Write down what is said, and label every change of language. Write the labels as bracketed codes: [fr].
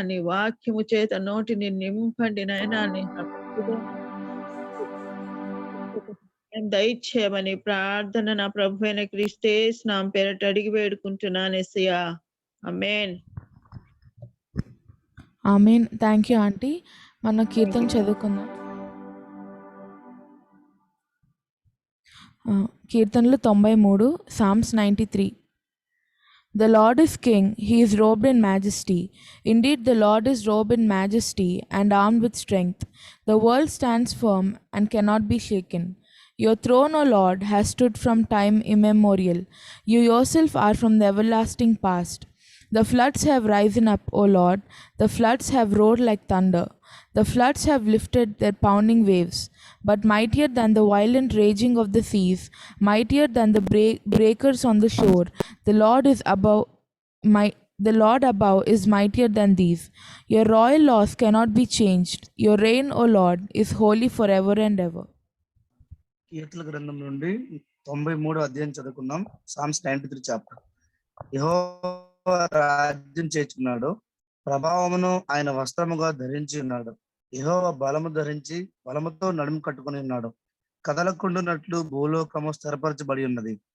[te] నీ వాక్యము చేత నోటిని నింపండి నాయన. నీ దయచేయమని ప్రార్థన నా ప్రభు అయిన క్రీస్తే నామ పేరట అడిగి వేడుకుంటున్నాను యేసయ్యా. ఆమేన్. ఆమేన్. Thank you aunty. మన కీర్తన చదువుకుందాం. కీర్తనలు 93, Psalms 93. [en] The Lord is king, he is robed in majesty. Indeed, the Lord is robed in majesty and armed with strength. The world stands firm and cannot be shaken. Your throne, O Lord, has stood from time immemorial. You yourself are from the everlasting past. The floods have risen up, O Lord. The floods have roared like thunder. The floods have lifted their pounding waves. But mightier than the violent raging of the seas, mightier than the breakers on the shore, the Lord above is mightier than these. Your royal laws cannot be changed. Your reign, O Lord, is holy forever and ever. [te] కీర్తన గ్రంథం నుండి 93వ అధ్యాయం చదువుకుందాం. Psalms 93 chapter. యెహోవా రాజ్యం చేస్తున్నాడు, ప్రభావమును ఆయన వస్త్రముగా ధరించి ఉన్నాడు. యెహోవా బలము ధరించి బలముతో నడుము కట్టుకుని ఉన్నాడు. కదలకుండునట్లు భూలోకము స్థిరపరచబడి ఉన్నది.